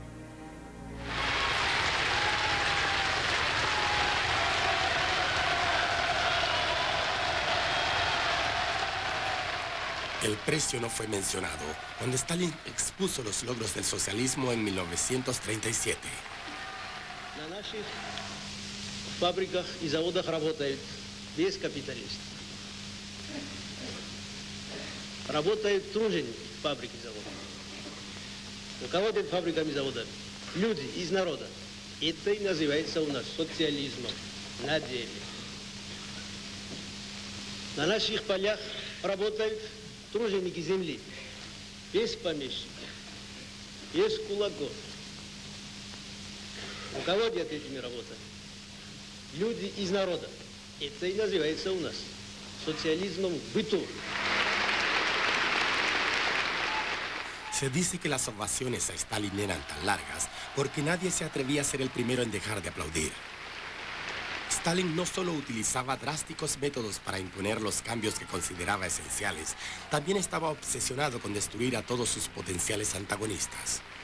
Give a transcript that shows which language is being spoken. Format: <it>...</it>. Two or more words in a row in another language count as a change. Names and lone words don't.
<es>El precio no fue mencionado cuando Stalin expuso los logros del socialismo en 1937.</es> <ru>На наших фабриках и заводах работает весь капиталист. Работают труженики фабрик и заводов. Руководят фабриками и заводами люди из народа. Это и называется у нас социализмом на деле. На наших полях работают труженики земли, без помещиков, без кулаков. Руководят этими работами люди из народа. Это и называется у нас социализмом в быту.</ru> <es>Se dice que las ovaciones a Stalin eran tan largas porque nadie se atrevía a ser el primero en dejar de aplaudir. Stalin no solo utilizaba drásticos métodos para imponer los cambios que consideraba esenciales, también estaba obsesionado con destruir a todos sus potenciales antagonistas.</es>